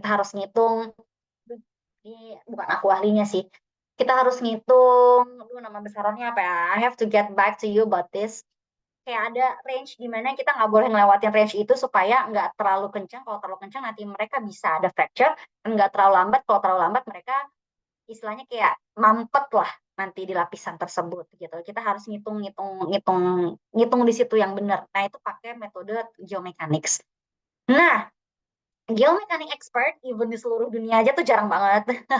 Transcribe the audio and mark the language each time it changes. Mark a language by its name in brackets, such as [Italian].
[Indonesian] Kita harus ngitung, bukan aku ahlinya sih. Kita harus ngitung, nama besarannya apa ya? [English] I have to get back to you about this. [Indonesian] Kayak ada range di mana kita nggak boleh ngelewatin range itu supaya nggak terlalu kencang. Kalau terlalu kencang nanti mereka bisa ada fracture, dan nggak terlalu lambat. Kalau terlalu lambat mereka istilahnya kayak mampet lah nanti di lapisan tersebut gitu. Kita harus ngitung di situ yang benar. Nah, itu pakai metode geomechanics. Nah, [English] geomechanics expert even [Indonesian] di seluruh dunia aja tuh jarang banget.